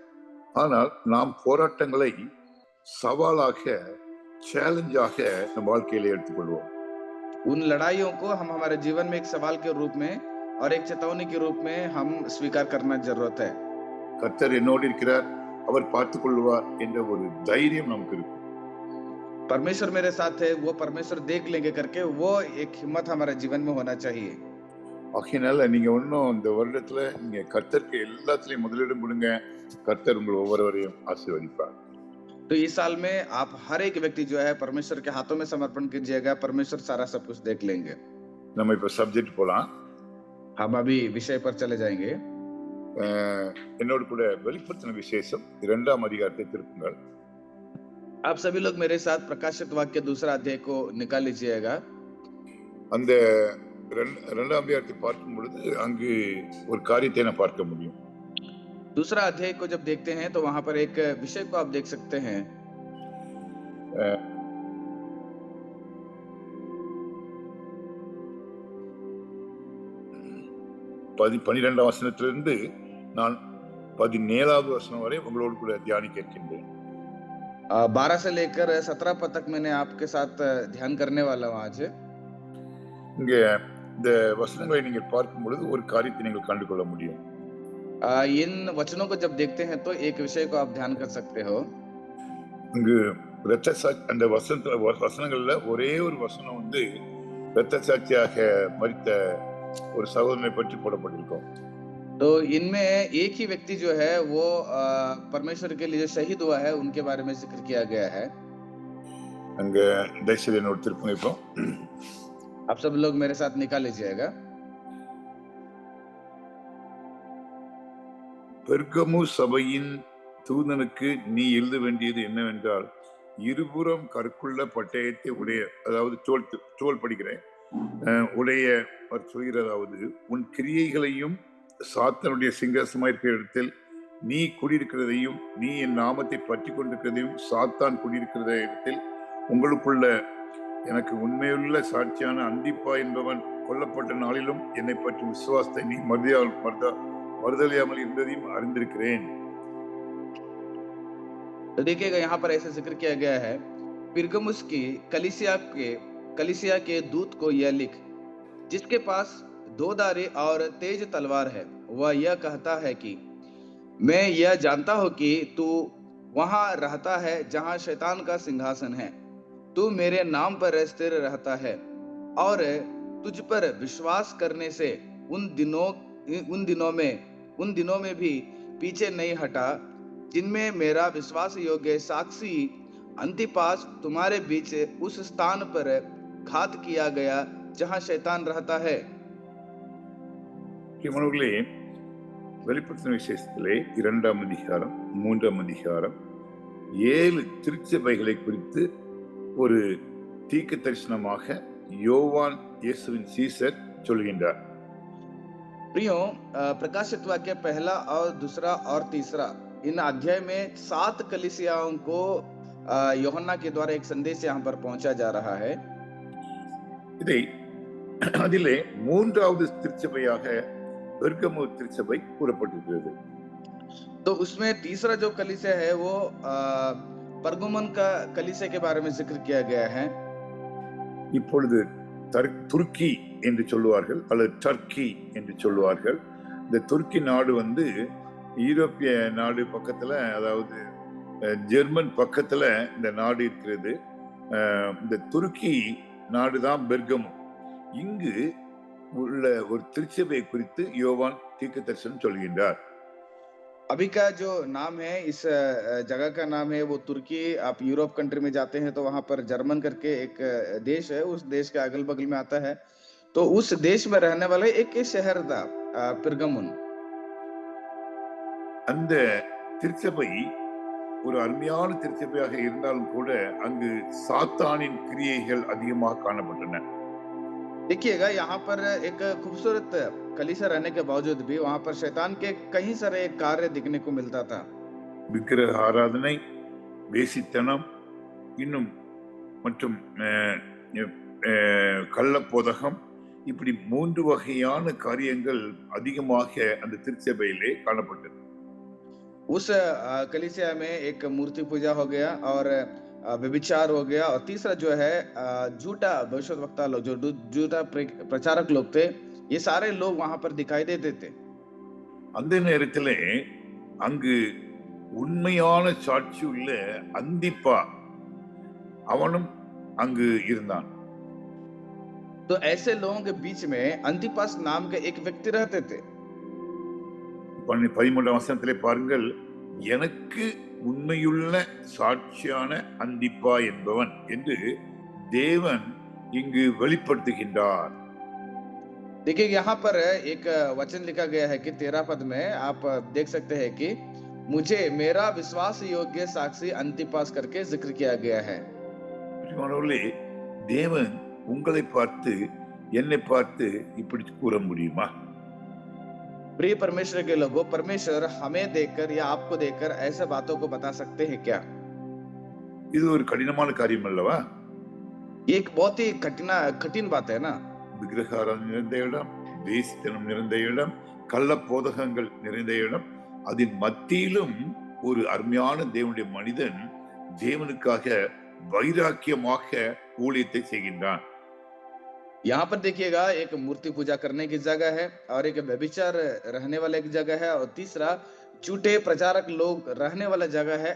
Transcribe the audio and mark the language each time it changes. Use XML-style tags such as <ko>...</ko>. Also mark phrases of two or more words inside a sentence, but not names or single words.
<ta>ஆனால் நாம் போராட்டங்களை சவாலாக, சேலஞ்சாக நம் வாழ்க்கையில எடுத்துக்கொள்வோம்.</ta> <hi>उन लड़ाइयों को हम हमारे जीवन में एक सवाल के रूप में और एक चेतावनी के रूप में हम स्वीकार करना जरूरत है।</hi> <ta>கர்த்தர் என்னோடு இருக்கிறார், அவர் பார்த்துக் கொள்வார் என்ற ஒரு தைரியம் நமக்கு இருக்கு.</ta> <hi>परमेश्वर मेरे साथ है, वो परमेश्वर देख लेंगे करके वो एक हिम्मत हमारे जीवन में होना चाहिए।</hi> <ta>ஆகையினால நீங்க ஒன்னும் இந்த வருடத்துல நீங்க கர்த்தருக்கு எல்லாத்துலயும் முதலிடம் கொடுங்க. கர்த்தர் உங்கள் ஒவ்வொருவரையும் ஆசீர்வதிப்பார்.</ta> <hi>तो इस साल में आप हर एक व्यक्ति जो है परमेश्वर के हाथों में समर्पण कीजिएगा, परमेश्वर सारा सब कुछ देख लेंगे।</hi> <ta>நம்ம இப்ப சப்ஜெக்ட் போலாம்.</ta> <hi>हम अभी विषय पर चले जाएंगे।</hi> <ta>என்னோடு கூட வெளிப்படுத்தின விசேஷம் 2ஆம் அதிகாரத்தை திருப்புங்கள்.</ta> <hi>आप सभी लोग मेरे साथ प्रकाशित वाक्य 2 अध्याय को निकाल लीजिएगा.</hi> <ta>அந்த 2ஆம் அதிகாரத்தை பார்க்கும் பொழுது அங்கு ஒரு காரியத்தை நான் பார்க்க முடியும்.</ta> <hi>2 अध्याय को जब देखते हैं तो वहां पर एक विषय को आप देख सकते हैं.</hi> <ta>அ 12ஆம் வசனத்திலிருந்து நான் 17ஆவது வசனம் வரை உங்களோடு கூட தியானிக்க இருக்கின்றேன்.</ta> <hi>12 से लेकर 17 पद तक मैंने आपके साथ ध्यान करने वाला हूं आज.</hi> <ta>இங்க இந்த வசனங்களை நீங்கள் பார்க்கும் பொழுது ஒரு காரியத்தை நீங்கள் கண்டுகொள்ள முடியும்.</ta> <hi>इन वचनों को जब देखते हैं तो एक विषय को आप ध्यान कर सकते हो.</hi> <ta>இங்கு அந்த வசனங்கள்ல ஒரே ஒரு வசனம் வந்து இரத்த சாட்சியாக மரித்த ஒரு சகோதரனை பற்றி போடப்பட்டிருக்கும்.</ta> <hi>तो इनमें एक ही व्यक्ति जो है वो परमेश्वर के लिए शहीद हुआ है, उनके बारे में जिक्र किया गया है.</hi> <ta>அங்க தயவுசெய்து என்னோட திருப்புங்க. இப்போ</ta> <hi>आप सब लोग मेरे साथ निकाल लीजिएगा.</hi> <ta>பெர்கமு சபையின் தூதனுக்கு நீ எழுத வேண்டியது என்னவென்றால், இருபுறம் கற்குள்ள பட்டயத்தை உடைய, அதாவது தோல் படிக்கிறேன், உடைய சொல்கிறதாவது, உன் கிரியைகளையும் சாத்தனுடைய சிங்காசனமாய் இருக்கிற இடத்தில் நீ குடியிருக்கிறதையும், நீ என் நாமத்தை பற்றி கொண்டிருக்கிறதையும், சாத்தான் குடியிருக்கிற இடத்தில் உங்களுக்குள்ள எனக்கு உண்மையுள்ள சாட்சியான அந்திப்பா என்பவன் கொல்லப்பட்ட நாளிலும் என்னை பற்றி விசுவாசத்தை நீ மறுதலியாமல் இருந்ததையும் அறிந்திருக்கிறேன்.</ta> <hi>तो देखिएगा यहाँ पर ऐसे जिक्र किया गया है, पिरगमुस की कलीसिया के दूत को यह लिख, जिसके पास 2 धारी और तेज तलवार है, वह यह कहता है कि मैं यह जानता हूं कि तू वहां रहता है जहां शैतान का सिंहासन है. तू मेरे नाम पर स्थिर रहता है और तुझ पर विश्वास करने से उन दिनों में भी पीछे नहीं हटा, जिनमें मेरा विश्वास योग्य साक्षी अंतिपास तुम्हारे बीच उस स्थान पर घात किया गया जहां शैतान रहता है.</hi> <ta>இவனுங்களே வெளிப்படுத்தின விசேஷத்திலே 2ஆம் அதிகாரம் 3ஆம் அதிகாரம் 7 திருச்சபைகளை குறித்து ஒரு தீர்க்க தரிசனமாக யோவான் இயேசுவின் சீசர் சொல்கின்றார்.</ta> <hi>प्रियो, प्रकाशित वाक्य 1 और 2 और 3 इन अध्याय में 7 कलीसियाओं को यूहन्ना के द्वारा एक संदेश यहाँ पर पहुंचा जा रहा है.</hi> <ta>இதை அதிலே 3வது திருச்சபையாக பெர்கமு திருச்சபை கூறப்பட்டிருக்கிறது.</ta> <hi>तो उसमें तीसरा जो कलीसिया है वो परगुमन का कलीसिया के बारे में जिक्र किया गया है.</hi> <ta>இப்பொழுது துருக்கி என்று சொல்லுவார்கள் அல்லது டர்க்கி என்று சொல்லுவார்கள். இந்த துருக்கி நாடு வந்து யூரோப்பிய நாடு பக்கத்துல, அதாவது ஜெர்மன் பக்கத்துல இந்த நாடு இருக்கிறது. இந்த துருக்கி நாடுதான் பெர்கமு. இங்கு உள்ள ஒரு திருச்சபை குறித்து யோவான் தீர்க்க தரிசனம் சொல்கின்றார்.</ta> <hi>अभी का जो नाम है, इस जगह का नाम है वो तुर्की. आप यूरोप कंट्री में जाते हैं तो वहां पर जर्मन करके एक देश है, उस देश के अगल बगल में आता है. तो उस देश में रहने वाला एक शहर था पिरगमुन.</hi> <ta>அந்த திருச்சபை ஒரு அருமையான திருச்சபையாக இருந்தாலும் கூட அங்கு சாத்தானின் கிரியைகள் அதிகமாக காணப்பட்டன.</ta> <hi>देखिएगा, यहाँ पर एक खूबसूरत कलीसिया रहने के बावजूद भी वहां पर शैतान के कई सारे कार्य दिखने को मिलता था.</hi> <ta>விக்கிரக ஆராதனை, வேசித்தனம், இன்னும் மற்றும் கள்ளப்போதகம், இப்படி 3 வகையான காரியங்கள் அதிகமாக அந்த திருச்சபையிலே காணப்பட்டது.</ta> <hi>उस कलीसिया में एक मूर्ति पूजा हो गया और व्यभिचार हो गया, और तीसरा जो है झूठा भविष्यवक्ता लोग, जो झूठा प्रचारक लोग थे, ये सारे लोग वहां पर दिखाई देते थे.</hi> <ta>அந்த நேரத்திலே அங்கு உண்மையான சாட்சி உள்ள அந்திப்பா அவனும் அங்கு இருந்தான்.</ta> <hi>तो ऐसे लोगों के बीच में अंतिपास नाम के एक व्यक्ति रहते थे.</hi> <ta>13ஆம் வசனத்திலே பாருங்கள், எனக்கு உண்மையுள்ள சாட்சியான அந்திப்பா என்பவன் என்று தேவன் இங்கு வெளிப்படுத்துகின்றார்.</ta> <hi>देखिए यहाँ पर एक वचन लिखा गया है कि 13 पद में आप देख सकते हैं कि मुझे मेरा विश्वास योग्य साक्षी अंतिपास करके जिक्र किया गया है।</hi> <ta>பிரியமானவர்களே, தேவன் உங்களை பார்த்து என்னை பார்த்து இப்படி கூற முடியுமா?</ta> <hi>प्रिय परमेश्वर के लोगों, परमेश्वर हमें देखकर या आपको देखकर ऐसे बातों को बता सकते हैं क्या?</hi> <ta>இது ஒரு கடினமான காரியம் அல்லவா?</ta> <hi>ये एक बहुत ही कठिन बात है ना।</hi> <ta>விக்கிரக ஆராதனை நிறைந்த இடம், வேசித்தனம் நிறைந்த இடம், கள்ள போதகங்கள் நிறைந்த இடம், அதன் மத்தியிலும் ஒரு அருமையான தேவனுடைய மனிதன் தேவனுக்காக வைராக்கியமாக ஊழியத்தை செய்கின்றான்.</ta> <hi>यहाँ पर देखिएगा एक मूर्ति पूजा करने की जगह है और एक व्यभिचार रहने वाला एक जगह है और तीसरा झूठे प्रचारक लोग रहने वाला जगह है।</hi>